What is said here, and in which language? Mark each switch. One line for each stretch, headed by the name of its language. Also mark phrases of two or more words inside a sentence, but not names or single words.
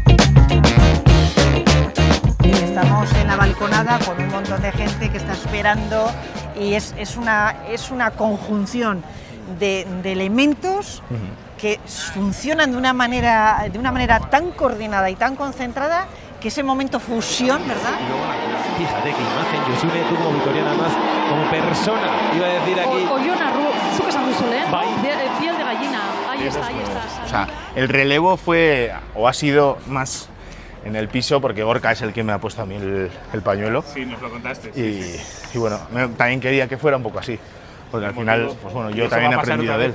Spanish: Estamos en la balconada con un montón de gente que está esperando y es una conjunción de elementos que funcionan de una manera tan coordinada y tan concentrada que ese momento fusión, ¿verdad? Fíjate qué imagen, Josune, tú como vitoriana más, como persona, iba a decir aquí.
Basque: Oiona, zuke esan duzu lehen, Bai.
Spanish: piel de gallina. Ahí está. o sea, el relevo fue o ha sido más en el piso porque Gorka es el que me ha puesto a mí el pañuelo. Sí, nos lo contaste. Y bueno, también quería que fuera un poco así, porque al final, pues bueno, yo también he aprendido de él.